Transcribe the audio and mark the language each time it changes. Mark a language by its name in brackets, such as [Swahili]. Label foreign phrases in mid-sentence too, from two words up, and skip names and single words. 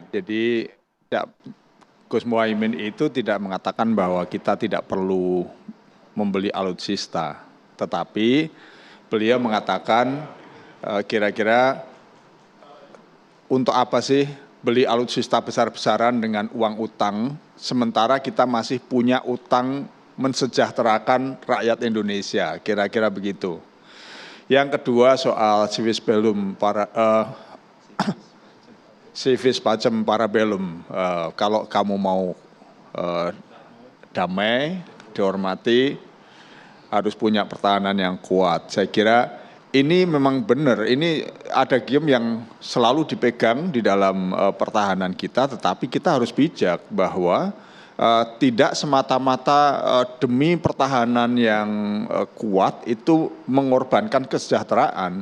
[Indonesian] Jadi Gus Muhaimin itu tidak mengatakan bahwa kita tidak perlu membeli alutsista, tetapi beliau mengatakan kira-kira untuk apa sih beli alutsista besar-besaran dengan uang utang, sementara kita masih punya utang mensejahterakan rakyat Indonesia, kira-kira begitu. Yang kedua soal [Latin] civis bellum civis pacem para bellum, [Indonesian] kalau kamu mau damai, dihormati, harus punya pertahanan yang kuat. Saya kira ini memang benar, ini ada gium yang selalu dipegang di dalam pertahanan kita, tetapi kita harus bijak bahwa tidak semata-mata demi pertahanan yang kuat itu mengorbankan kesejahteraan.